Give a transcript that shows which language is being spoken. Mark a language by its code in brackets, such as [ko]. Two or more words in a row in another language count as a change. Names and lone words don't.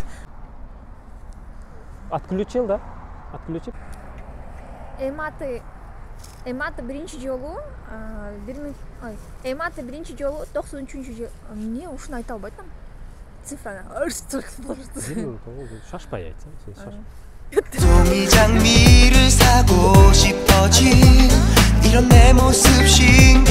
[ru] Отключил, да? Отключил. [ky] Эматы биринчи жолу Эматы биринчи жолу 93-жыл. Эмне ушуну айта албайтам. Цифраны. Шашпай айт. Сен шаш. [ko] 종이 장미를 사고 싶어진 이런 내 모습